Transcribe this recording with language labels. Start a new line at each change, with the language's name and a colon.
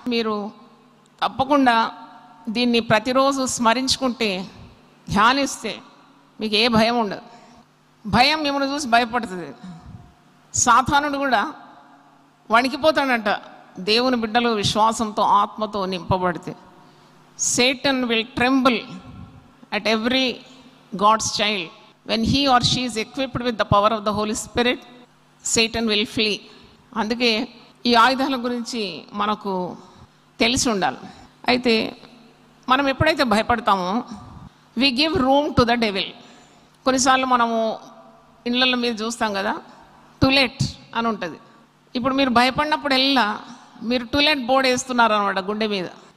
Telugu: మీరు తప్పకుండా దీన్ని ప్రతిరోజు స్మరించుకుంటే, ధ్యానిస్తే మీకు ఏ భయం ఉండదు. భయం మిమ్మల్ని చూసి భయపడుతుంది. సాతానుడు కూడా వణికిపోతాడంట దేవుని బిడ్డలు విశ్వాసంతో ఆత్మతో నింపబడితే.
English: Satan will tremble at every God's child. When he or she is equipped with the power of the Holy Spirit, Satan will flee.
Telugu: అందుకే ఈ ఆయుధాల గురించి మనకు తెలిసి ఉండాలి. అయితే మనం ఎప్పుడైతే భయపడతామో
English: we give room to the devil.
Telugu: కొన్నిసార్లు మనము ఇళ్ళల్లో మీరు చూస్తాం కదా, టులెట్ అని ఉంటుంది. ఇప్పుడు మీరు భయపడినప్పుడల్లా మీరు టులెట్ బోర్డు వేస్తున్నారు అనమాట గుండె మీద.